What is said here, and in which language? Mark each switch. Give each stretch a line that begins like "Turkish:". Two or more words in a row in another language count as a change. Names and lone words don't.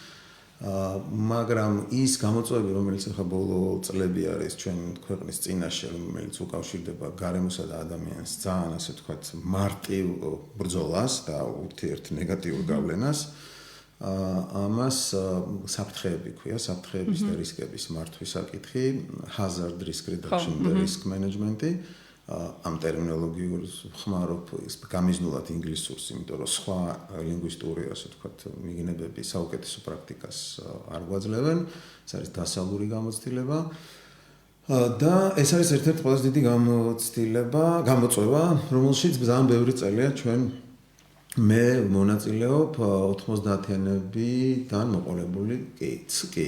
Georgian: მაგრამ ის გამოწვევები, რომელიც ახლა ბოლო წლები არის ჩვენ ქვეყნის წინაშე, რომელიც უკავშირდება გარემოსა და ადამიანს ძალიან, ასე ვთქვათ, მარტივ ბრძოლას და ურთიერთ ნეგატიურ გავლენას, ამას საფრთხეები ქვია, საფრთხეების და რისკების მართვის საკითხი,
English: hazard risk reduction
Georgian: და
English: risk management-
Georgian: ი, ამ ტერმინოლოგიურ ხმარობ გამიზნულად ინგლისურს, იმიტომ რომ სხვა ლინგვისტური, ასე ვთქვათ, მიგნებები საუკეთესო პრაქტიკას არ გვაძლევენ, ეს არის დასავლური გამოცდილება. და ეს არის ერთ-ერთი ყველაზე დიდი გამოწვევა, რომელშიც ძალიან ბევრი წელია ჩვენ მე მონაწილეობ 90-იანებიდან მოყოლებული კი.